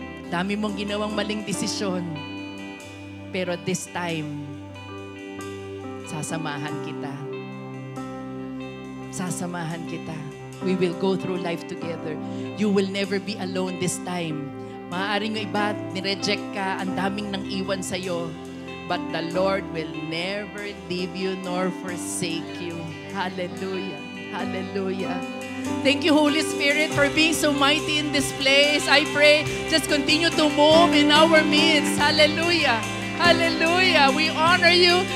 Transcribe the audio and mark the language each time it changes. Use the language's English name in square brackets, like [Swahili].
[Filipino] Dami mong ginawang maling desisyon. Pero [English] this time, [Filipino] sasamahan kita. Sasamahan kita. [English] We will go through life together. You will never be alone this time. [Filipino] Maaaring yung iba, nireject ka, ang daming nang iwan sa'yo. [English] But the Lord will never leave you nor forsake you. Hallelujah. Hallelujah. Thank you, Holy Spirit, for being so mighty in this place. I pray, just continue to move in our midst. Hallelujah. Hallelujah. We honor you.